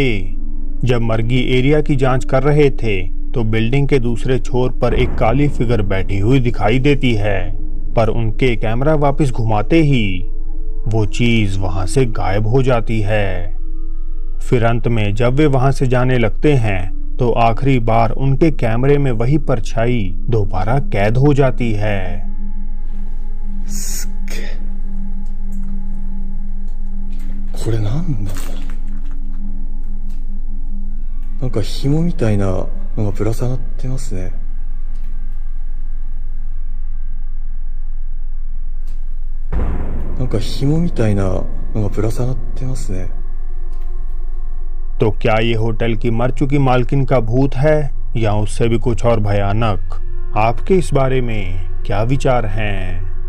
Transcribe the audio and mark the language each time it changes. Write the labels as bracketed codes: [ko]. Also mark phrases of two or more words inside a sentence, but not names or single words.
[hi] जब मर्गी एरिया की जांच कर रहे थे तो बिल्डिंग के दूसरे छोर पर एक काली फिगर बैठी हुई दिखाई देती है, पर उनके कैमरा वापस घुमाते ही वो चीज वहां से गायब हो जाती है। फिर अंत में जब वे वहां से जाने लगते हैं तो आखिरी बार उनके कैमरे में वही परछाई दोबारा कैद हो जाती है। [ja] すっげえ。これなんだろう。なんか紐みたいなのがぶら下がってますね。なんか紐みたいなのがぶら下がってますね。 [hi] तो क्या ये होटल की मर चुकी मालकिन का भूत है या उससे भी कुछ और भयानक? आपके इस बारे में क्या विचार हैं?